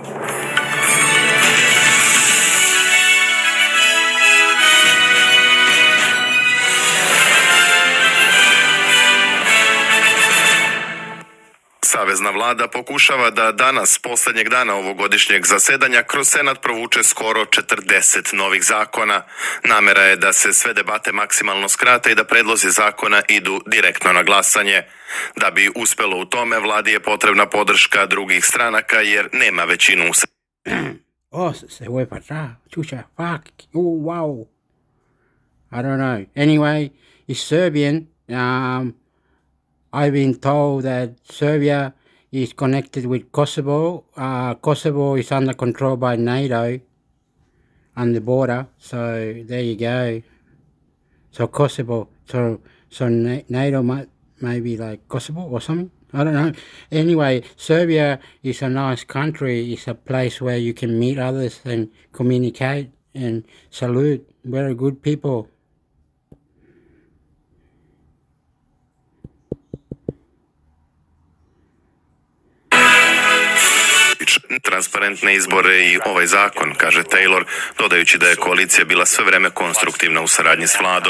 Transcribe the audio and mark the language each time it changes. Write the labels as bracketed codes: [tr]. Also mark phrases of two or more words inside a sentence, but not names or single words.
[sr] Savezna vlada pokušava da danas, posljednjeg dana ovogodišnjeg zasedanja, kroz Senat provuče skoro 40 novih zakona. Namera je da se sve debate maksimalno skrate i da predlozi zakona idu direktno na glasanje. Da bi uspelo u tome, vladi je potrebna podrška drugih stranaka jer nema većinu u [es] Oh, se fue para atrás. Chucha, [en] fuck. Oh, wow. I don't know. Anyway, it's Serbian. I've been told that Serbia is connected with Kosovo. Kosovo is under control by NATO on the border. So there you go. So Kosovo. So NATO might be like Kosovo or something. I don't know. Anyway, Serbia is a nice country. It's a place where you can meet others and communicate and salute. Very good people. [sr] transparentne izbore i ovaj zakon, kaže Taylor, dodajući da je koalicija bila sve vreme konstruktivna u saradnji s vladom.